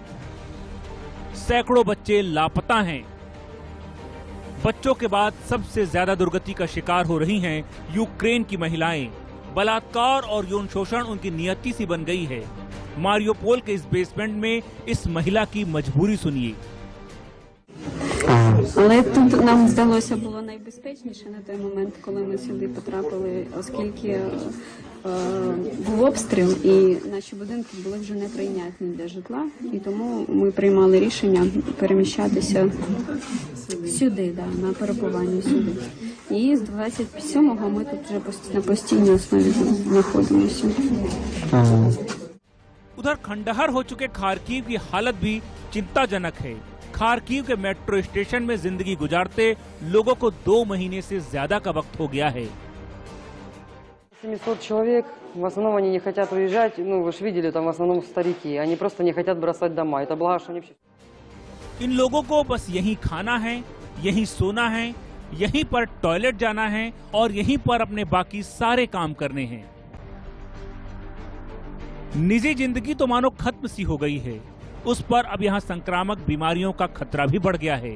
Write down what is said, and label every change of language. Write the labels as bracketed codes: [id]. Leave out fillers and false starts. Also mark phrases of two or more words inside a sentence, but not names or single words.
[hi] सैकड़ों बच्चे लापता हैं। बच्चों के बाद सबसे ज्यादा दुर्गति का शिकार हो रही हैं यूक्रेन की महिलाएं। बलात्कार और यौन शोषण उनकी नियति सी बन गई है। मारियोपोल के इस बेसमेंट में इस महिला की मजबूरी सुनिए। [uk] Але тут нам здалося було найбезпечніше на той момент, коли ми сюди потрапили, оскільки був обстріл і наші будинки були вже неприйнятні для житла, і тому ми приймали рішення переміщатися сюди, на перебування сюди. І з 27-го ми тут вже на постійній основі знаходимося. [hi] उधर खंडहर हो चुके खार्किव की हालत भी चिंताजनक है। खार्किव के [en] metro station [hi] में जिंदगी गुजारते लोगों को 2 महीने से ज्यादा का वक्त हो गया है। [ru] 700 человек, в основном они не хотят уезжать, вы же видели, там в основном старики, они просто не хотят бросать дома, это благо, что они... [hi] इन लोगों को बस यहीं खाना है, यहीं सोना है, यहीं पर टॉयलेट जाना है और यहीं पर अपने बाकी सारे काम करने हैं। निजी जिंदगी तो मानो खत्म सी हो गई है। उस पर अब यहाँ संक्रामक बीमारियों का खतरा भी बढ़ गया है।